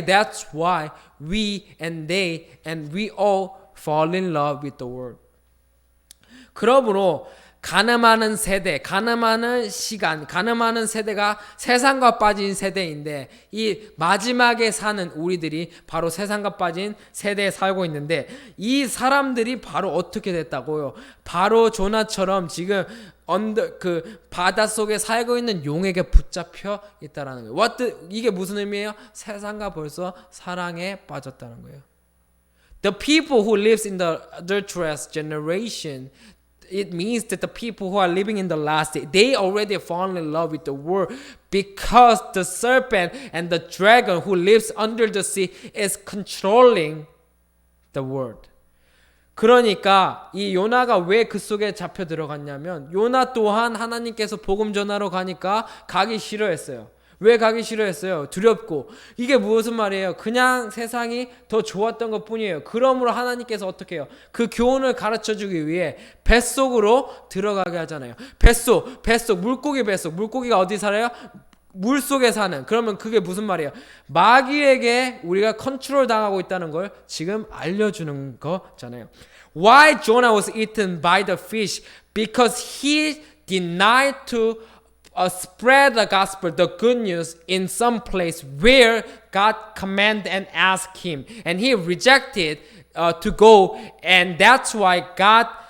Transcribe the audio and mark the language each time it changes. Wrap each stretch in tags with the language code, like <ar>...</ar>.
<en>That's why we and they and we all fall in love with the world.</en> <ko>그러므로 가늠하는 세대, 가늠하는 시간, 가늠하는 세대가 세상과 빠진 세대인데 이 마지막에 사는 우리들이 바로 세상과 빠진 세대에 살고 있는데 이 사람들이 바로 어떻게 됐다고요? 바로 조나처럼 지금 그 바닷속에 살고 있는 용에게 붙잡혀 있다라는 거예요. 이게 무슨 의미예요? 세상과 벌써 사랑에 빠졌다는 거예요.</ko> <en>The people who lives in the adulterous generation, it means that the people who are living in the last day, they already fallen in love with the world because the serpent and the dragon who lives under the sea is controlling the world.</en> <ko>그러니까 이 요나가 왜 그 속에 잡혀 들어갔냐면 요나 또한 하나님께서 복음 전하러 가니까 가기 싫어했어요. 왜 가기 싫어했어요? 두렵고. 이게 무슨 말이에요? 그냥 세상이 더 좋았던 것 뿐이에요. 그러므로 하나님께서 어떻게 해요? 그 교훈을 가르쳐주기 위해 뱃속으로 들어가게 하잖아요. 뱃속, 물고기 뱃속. 물고기가 어디 살아요? 물 속에 사는. 그러면 그게 무슨 말이에요? 마귀에게 우리가 컨트롤 당하고 있다는 걸 지금 알려주는 거잖아요.</ko> <en>Why Jonah was eaten by the fish? Because he denied to spread the gospel, the good news, in some place where God commanded and asked him, and he rejected to go, and that's why God</en>